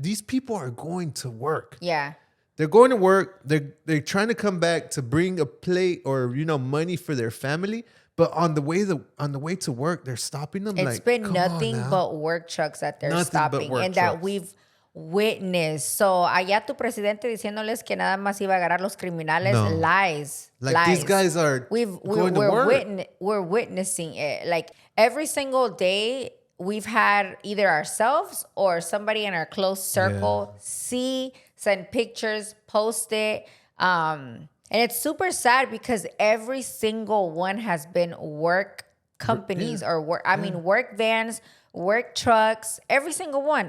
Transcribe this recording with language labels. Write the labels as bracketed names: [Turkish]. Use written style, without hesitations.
[English] These people are going to work. Yeah. They're going to work. They're trying to come back to bring a plate or money for their family. But on the way to work, they're stopping them. It's been nothing but work trucks that they're stopping and that we've witnessed. [Spanish] So allá tu presidente diciéndoles que nada más iba a agarrar los criminales, [English] lies. Like these guys are going to work. We're witnessing it. Like every single day, we've had either ourselves or somebody in our close circle send pictures, post it. And it's super sad because every single one has been work companies or work vans, work trucks, every single one.